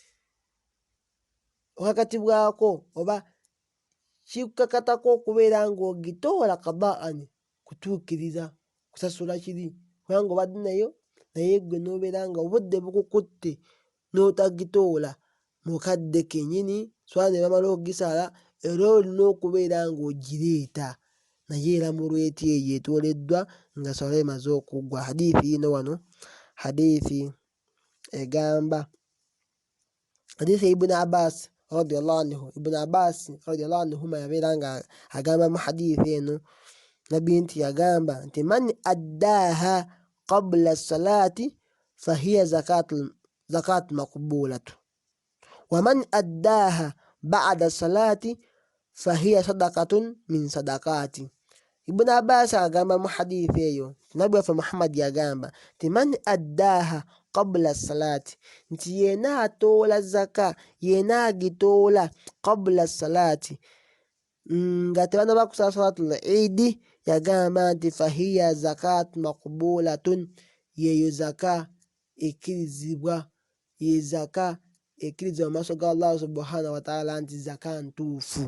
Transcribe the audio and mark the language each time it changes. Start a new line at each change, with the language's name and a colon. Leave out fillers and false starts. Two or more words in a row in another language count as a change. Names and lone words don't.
Ganda: okakatibwako oba kikakatako okubeera ng'ogitoola qada'an, kutuukiriza kusasula kiri kubanga obadde nayo naye ggwe n'obeera nga obudde bukukutte n'otagitoola mukadde kennyini swala ne bamala okugisala era olina okubeera ng'ogireeta naye era mu lweti eyo etooleddwa nga swala emaze okuggwa. Hadithi yino wano hadithi egamba hadithi ya Ibn Abbas
Arabic: رضي الله عنه.
Ganda: Ibn Abbas
Arabic: رضي الله عنهما
Ganda: yabeera nga agamba mu hadithi eno nabbi nti yagamba nti
Arabic: من أداها قبل الصلاة فهي زكاة مقبولة ومن أداها بعد الصلاة فهي صدقة من الصدقات.
Ganda: Ibn Abbas agamba mu hadithi eyo nabbi waffe Muhammad yagamba nti
Arabic: من أداها قبل الصلاة
Ganda: nti yena atoola zaka yena agitoola
Arabic: قبل الصلاة
Ganda: nga tebanaba kusala
Arabic: صلاة العيد
Ganda: yagamba nti
Arabic: فهي زكاة مقبولة
Ganda: yeyo zaka ekkirizibwa ye zaka ekkirizibwa mu maaso ga Allah
Arabic: سبحانه وتعالى
Ganda: nti zaka ntuufu.